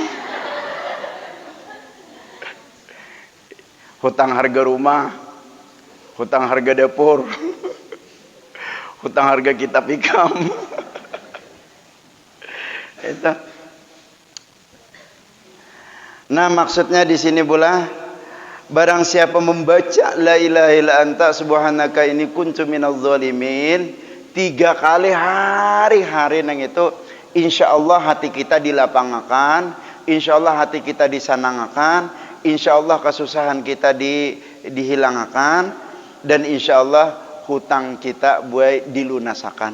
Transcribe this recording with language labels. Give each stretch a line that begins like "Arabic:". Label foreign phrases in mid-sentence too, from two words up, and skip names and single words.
Banjar: Hutang harga rumah, hutang harga dapur, hutang harga kitab ikam. Itu. Nah maksudnya di sini pula barang siapa membaca
Arabic: la ilaha illa anta subhanaka inni kuntu minadz zalimin
Banjar: 3 kali hari-hari nang itu insyaallah hati kita dilapangakan, insyaallah hati kita disanangakan, insyaallah kesusahan kita dihilangakan dan insyaallah hutang kita buai dilunasakan.